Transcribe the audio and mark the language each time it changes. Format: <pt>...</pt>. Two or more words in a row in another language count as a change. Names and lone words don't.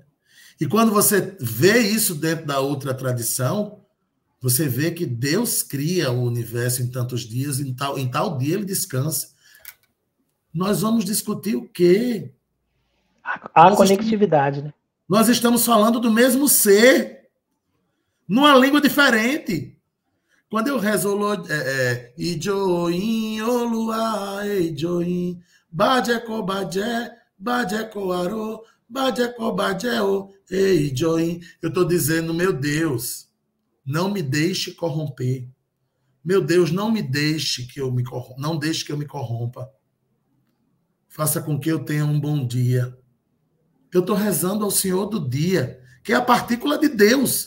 <pt>E quando você vê isso dentro da outra tradição, você vê que Deus cria o universo em tantos dias, em tal dia ele descansa. Nós vamos discutir o quê? A conectividade, né? Nós estamos falando do mesmo ser, numa língua diferente. Quando eu rezo</pt> <yo>Ijoin, Olua, Ijoin, Bajeko, Bajeko, Aro, Bajeko, Bajeo, Ijoin.</yo> <pt>Eu estou dizendo, meu Deus, não me deixe corromper. Meu Deus, não me deixe que eu me corrompa. Não deixe que eu me corrompa. Faça com que eu tenha um bom dia. Eu estou rezando ao Senhor do dia, que é a partícula de Deus.</pt>